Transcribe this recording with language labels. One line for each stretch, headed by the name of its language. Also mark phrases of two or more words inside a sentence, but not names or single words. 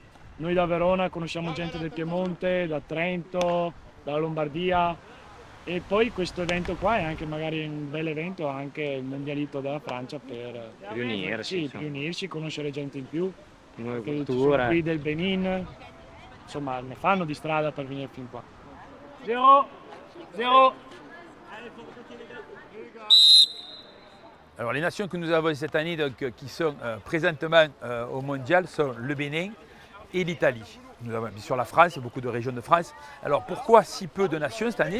Italian: Noi da Verona conosciamo gente del Piemonte, da Trento, dalla Lombardia, e poi questo evento qua è anche magari un bel evento, anche il mondialito della Francia per Riunirsi, riunirci, conoscere gente in più, nuove che ci sono culture. qui del Benin, insomma ne fanno di strada per venire fin qua. 0.
French: Alors les nations que nous avons cette année, donc, qui sont présentement au mondial, sont le Bénin et l'Italie. Nous avons bien sûr la France et beaucoup de régions de France. Alors pourquoi si peu de nations cette année?